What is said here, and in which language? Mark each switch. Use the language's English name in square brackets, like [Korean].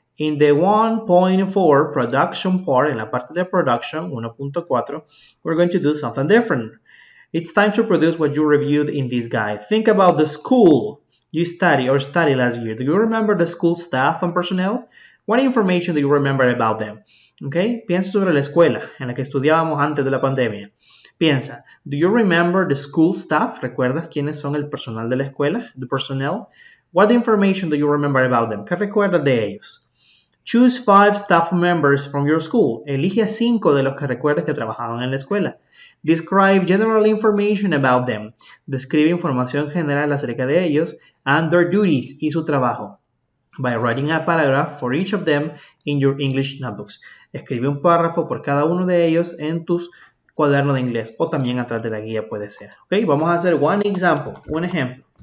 [English] In the 1.4 production part, [Spanish] en la parte de production, [English] 1.4, we're going to do something different. It's time to produce what you reviewed in this guide. Think about the school you studied last year. Do you remember the school staff and personnel? What information do you remember about them? Okay? [Spanish] Piensa sobre la escuela en la que estudiábamos antes de la pandemia. [English] Piensa, do you remember the school staff? [Spanish] ¿Recuerdas quiénes son el personal de la escuela? [English] The personnel? What information do you remember about them? [Spanish] ¿Qué recuerdas de ellos? [English] Choose 5 staff members from your school. [Spanish] Elige a 5 de los que recuerdes que trabajaban en la escuela. [English] Describe general information about them. [Spanish] Describe información general acerca de ellos [English] and their duties [Spanish] y su trabajo. [English] By writing a paragraph for each of them in your English notebooks. [Spanish] Escribe un párrafo por cada uno de ellos en tus cuadernos de inglés o también atrás de la guía puede ser. ¿Ok? Vamos a hacer un ejemplo.